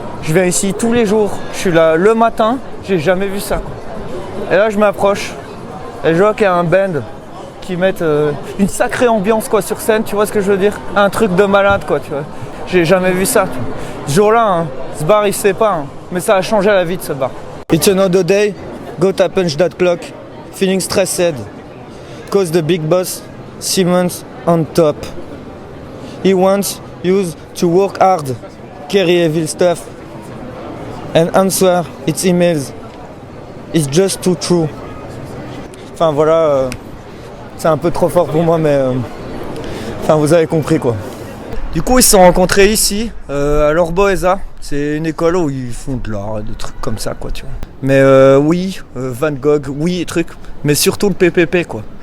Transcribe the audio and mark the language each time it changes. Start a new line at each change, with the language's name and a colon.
French: Je viens ici tous les jours, je suis là le matin, j'ai jamais vu ça. Et là je m'approche, et je vois qu'il y a un band qui mettent une sacrée ambiance quoi sur scène, tu vois ce que je veux dire? Un truc de malade quoi, tu vois. J'ai jamais vu ça. Ce jour-là, ce bar il sait pas, mais ça a changé la vie de ce bar.
English: It's another day, go to punch that clock, feeling stressed, cause the big boss, Simmons on top. He wants you to work hard, carry evil stuff, and answer its emails. It's just too true.
French: Enfin voilà, c'est un peu trop fort pour moi, mais enfin vous avez compris quoi. Du coup ils se sont rencontrés ici, à l'Orboesa. C'est une école où ils font de l'art, des trucs comme ça quoi, tu vois. Mais oui, Van Gogh, oui, trucs, mais surtout le PPP quoi.